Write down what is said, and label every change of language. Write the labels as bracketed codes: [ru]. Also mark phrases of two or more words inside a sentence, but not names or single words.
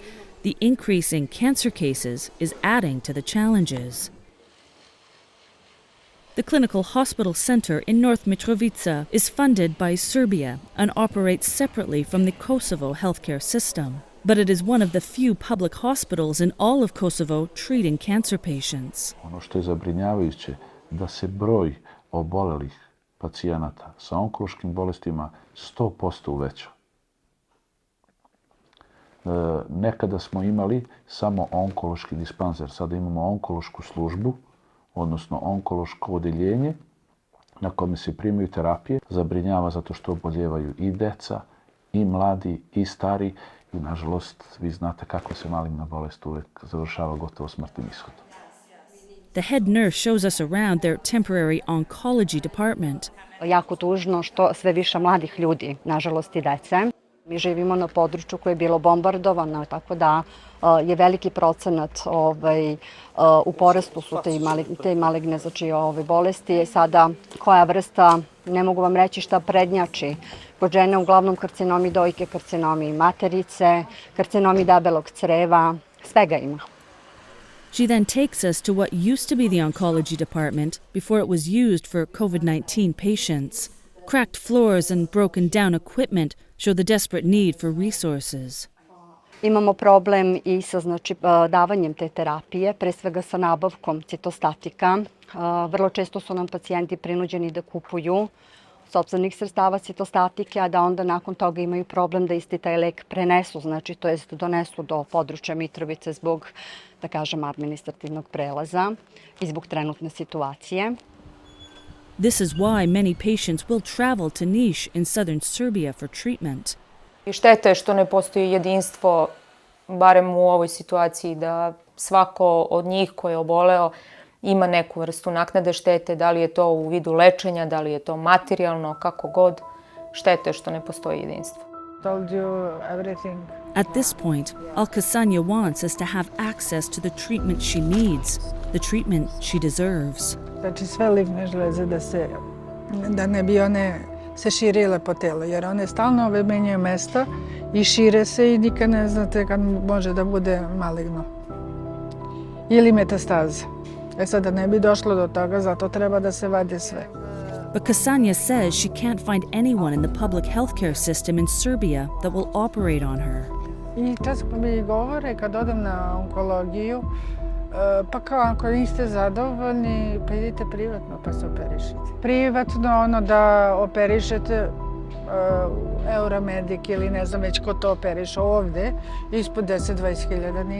[en] The increase in cancer cases is adding to the challenges. The Clinical Hospital Center in North Mitrovica is funded by Serbia and operates separately from the Kosovo healthcare system. But it is one of the few public hospitals in all of Kosovo treating cancer patients. [sr] Ono što je zabrinjavajuće da se broj obolelih pacijenata sa onkološkim bolestima 100% uvećao. Nekada smo imali samo onkološki dispanzer, sada imamo onkološku službu, odnosno onkološko odeljenje na kome se primaju terapije. Zabrinjava zato što oboljevaju i deca, i mladi, i stari. I nažalost, vi znate kako se maligna bolest uvek završava gotovo smrtnim ishodom. [en] The head nurse shows us around their temporary oncology department. [sr] Jako tužno što sve više mladih ljudi, nažalost i dece, Mi živimo na području koje je bilo bombardovano, tako da je veliki procenat u porastu su te maligne bolesti. Sada koja vrsta, ne mogu vam reći šta prednjači. Kod žene uglavnom karcinomi dojke, karcinomi materice, karcinomi debelog creva, svega ima. [en] She then takes us to what used to be the oncology department before it was used for COVID-19 patients. Cracked floors and broken down equipment show the desperate need for resources. [sr] Imamo problem i sa davanjem te terapije, pre svega sa nabavkom citostatika. Vrlo često su nam pacijenti prinuđeni da kupuju sopstvenih sredstava citostatike, a da onda nakon toga imaju problem da isti taj lek prenesu, to jest donesu do područja Mitrovice zbog, da kažem, administrativnog prelaza i zbog trenutne situacije. [en] This is why many patients will travel to Niš in southern Serbia for treatment. [sr] I šteta je što ne postoji jedinstvo, barem u ovoj situaciji, da svako od njih koji je oboleo ima neku vrstu naknade štete, da li je to u vidu lečenja, da li je to materijalno, kako god. Šteta je što ne postoji jedinstvo. [en] Told you everything. At this point, Alkasanya wants us to have access to the treatment she needs, the treatment she deserves. [sr] Znači sve ligne žleze da ne bi one se širile po telu, jer one stalno menjaju mesta i šire se i nikad ne znate kad može da bude maligno. Ili metastaze. Sad da ne bi došlo do toga, zato treba da se vadi sve. [en] But Kasanya says she can't find anyone in the public healthcare system in Serbia that will operate on her. [sr] I često mi govore kad odem na onkologiju, pa kao ako niste zadovoljni, pa idite privatno pa se operišite. Privatno da operišete Euromedik ili ne znam već ko to operiše ovde, ispod 10-20 hiljada nije.